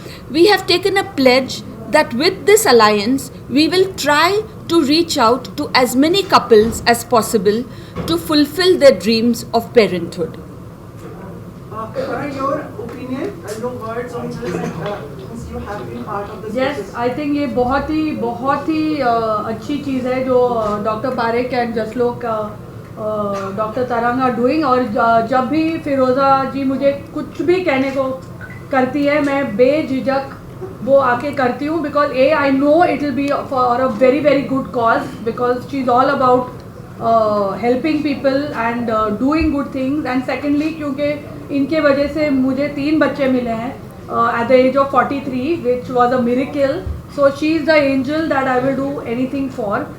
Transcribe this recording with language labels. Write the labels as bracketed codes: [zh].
[en] We have taken a pledge that with this alliance, we will try to reach out to as many couples as possible to fulfill their dreams of parenthood. Karan, your opinion, no words on this, since you have been part of this Yes, process? I think [hi] ये बहुत ही अच्छी चीज़ है जो doctor Parekh and Jaslok doctor तरंग [en] Are doing. [hi] और जब भी फिरोज़ा जी मुझे कुछ भी कहने को करती है मैं बेझिझक वो आके करती हूँ, [en] Because I know it will be for a very very good cause, because she is all about helping people and doing good things. And secondly [hi] क्योंकि इनके वजह से मुझे 3 बच्चे मिले हैं [en] at the age of 43, which was a miracle. So she is the angel that I will do anything for.